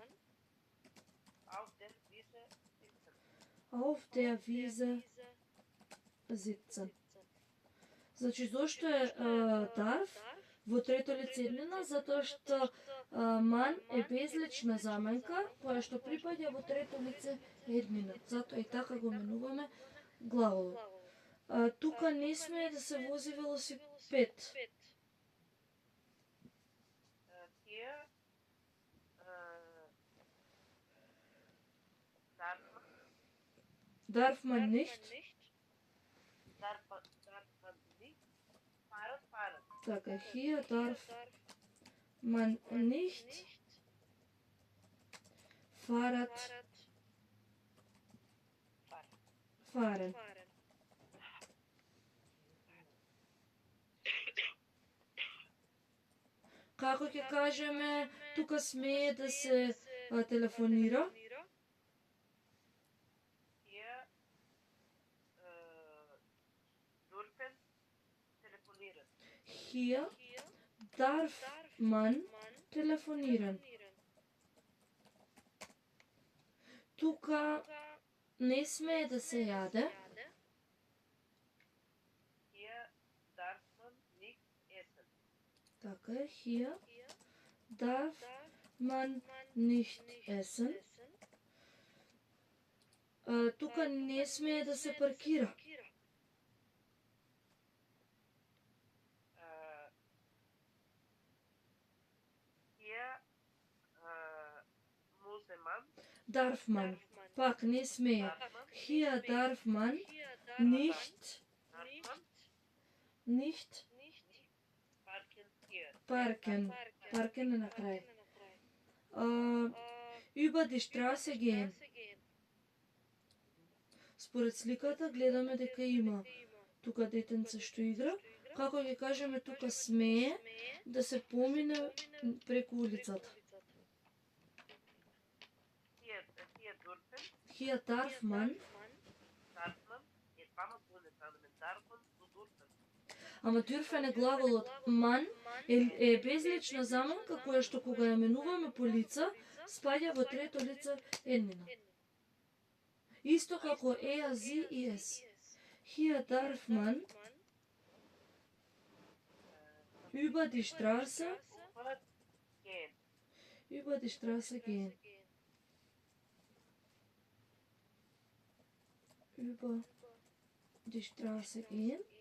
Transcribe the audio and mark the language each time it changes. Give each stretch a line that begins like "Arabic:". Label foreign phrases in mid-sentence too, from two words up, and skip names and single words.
German: auf der auf der Wiese sitzen. Wiese sitzen.
Macedonian: Значи, зошто е darf во трето лице еднина? Затоа што man е безлична заменка, која што припаѓа во трето лице еднина. Затоа и така го менуваме глаголот. Тука не смее да се вози велосипед.
German: Hier Darf man nicht. darf man nicht fahren. Така, hier darf man nicht Fahrrad fahren.
Macedonian: Како ќе кажеме, тука смее да се телефонира?
German: Hier dürfen telefonieren. Hier darf man telefonieren.
Macedonian: Тука не смее да се јаде.
German: Hier darf man nicht essen.
Macedonian: Така е,
German: hier darf man nicht essen.
Macedonian: Тука не смее да се паркира.
German: Hier muss man Darf man.
Macedonian: Пак не смее.
German: Hier darf man nicht parken hier. parken. Parken
Macedonian: е на крај.
German: Über die Straße gehen.
Macedonian: Според сликата гледаме дека има тука детенце што игра. Како ќе кажеме, тука смее да се помине преку улицата.
German: Hier dürfen Hier darf man. je двама планетарни дарфан до дурфен.
Macedonian: Ама дюрфен е глаголот. Man е безлична заменка која што кога ја менуваме по лица, спаѓа во трето лице еднина. Исто како
German: er, sie
Macedonian: и es.
German: Hier darf man über die Straße Gehen. über die Straße gehen. Über die Straße gehen.